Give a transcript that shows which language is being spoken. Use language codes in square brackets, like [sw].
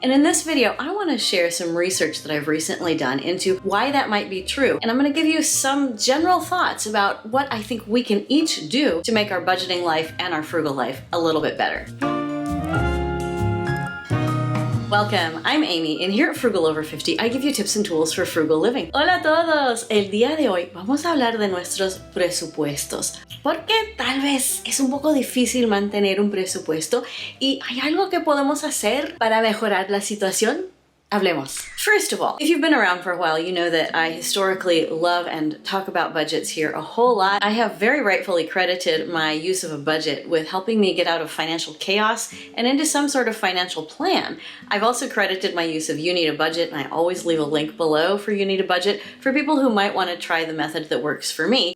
[en] And in this video, I want to share some research that I've recently done into why that might be true. And I'm going to give you some general thoughts about what I think we can each do to make our budgeting life and our frugal life a little bit better. Welcome, I'm Amy, and here at Frugal Over 50, I give you tips and tools for frugal living. [es] Hola a todos! El día de hoy vamos a hablar de nuestros presupuestos. Porque tal vez es un poco difícil mantener un presupuesto y hay algo que podemos hacer para mejorar la situación. Hablemos. [en] First of all, if you've been around for a while, you know that I historically love and talk about budgets here a whole lot. I have very rightfully credited my use of a budget with helping me get out of financial chaos and into some sort of financial plan. I've also credited my use of You Need a Budget, and I always leave a link below for You Need a Budget for people who might want to try the method that works for me.